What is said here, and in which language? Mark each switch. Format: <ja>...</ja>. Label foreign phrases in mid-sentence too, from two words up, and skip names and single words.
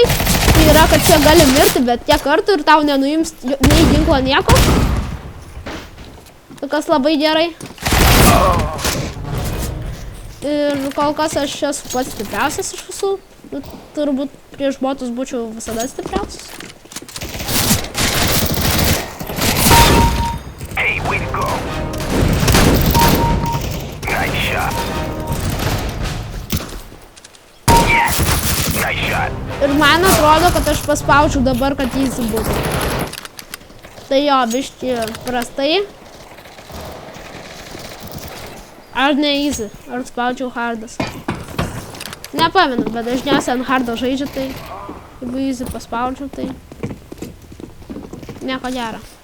<lt>Tai yra, kad čia gali mirti, bet tiek kartų ir tau nenuims nei ginklo nieko. Tai kas labai gerai. Ir kol kas aš esu pats stipriausias iš visų. Turbūt prieš botus būčiau visada stipriausias.</lt> <en>Hey, way to go. Nice shot. Yes, nice shot.</en> <lt>Ir man atrodo, kad aš paspaudžiau dabar, kad jis būtų. Tai jo, biški prastai. Ar ne easy, ar spaudžiau hardas. Nepamenu, bet dažniausiai ant hardo žaidžia, tai jeigu easy paspaudžiau, tai nieko gero.</lt>